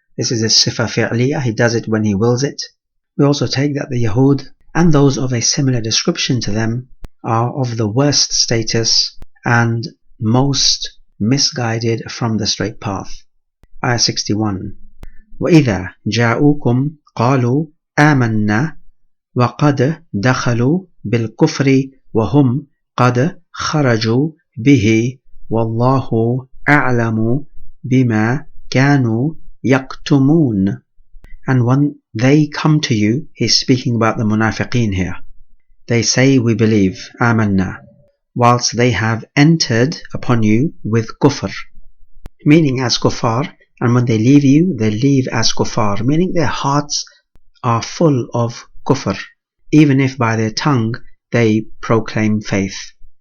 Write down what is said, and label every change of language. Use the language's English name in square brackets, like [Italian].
[English] This is a sifa fi'liyah, He does it when He wills it. We also take that the Yahud and those of a similar description to them are of the worst status and most misguided from the straight path. Ayah 61. [Arabic] وإذا جاءوكم قالوا آمنا وقد دخلوا بالكفر وهم قد خرجوا به والله أعلم بما كانوا يكتمون. [English] And when they come to you, he's speaking about the munafiqeen here. They say, we believe, آمنا, whilst they have entered upon you with kufr, meaning as kuffar, and when they leave you, they leave as kuffar, meaning their hearts are full of kufr, even if by their tongue they proclaim faith.